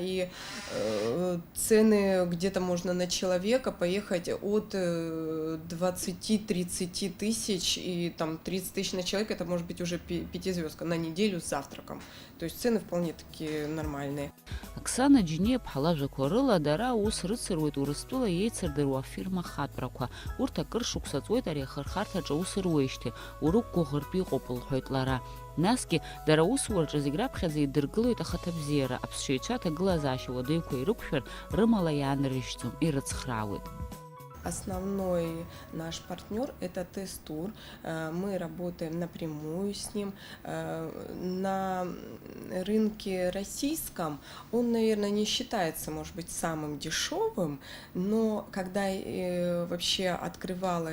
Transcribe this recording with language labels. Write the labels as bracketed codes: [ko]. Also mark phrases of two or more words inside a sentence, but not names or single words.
[ru] И цены где-то можно на человека поехать от 20-30 тысяч, и там 30 тысяч на человека, это может быть уже 5-звездка на неделю с завтраком. То есть цены вполне такие нормальные. [ab] Оксана Џьениаԥҳа лажәақәа рыла дара ус рыцыруеит Урыстәыла еицырдыруа афирма хатәрақәа. Урҭ акыр шықәса ҵуеит ари ахырхарҭаҿы аус руеижьҭеи, урықәгәыӷыртә иҟоуп лҳәоит лара. Насгьы дара аусураҿы зегь раԥхьаӡа идыргылоит ахаҭабзиара, аԥсшьаҩцәа аҭагылазаашьа уадаҩқәа ирықәшәар, рымала иаанрыжьӡом, ирыцхраауеит. [ru] Основной наш партнер – это Тест-тур. Мы работаем напрямую с ним. На рынке российском он, наверное, не считается, может быть, самым дешевым, но когда вообще открывала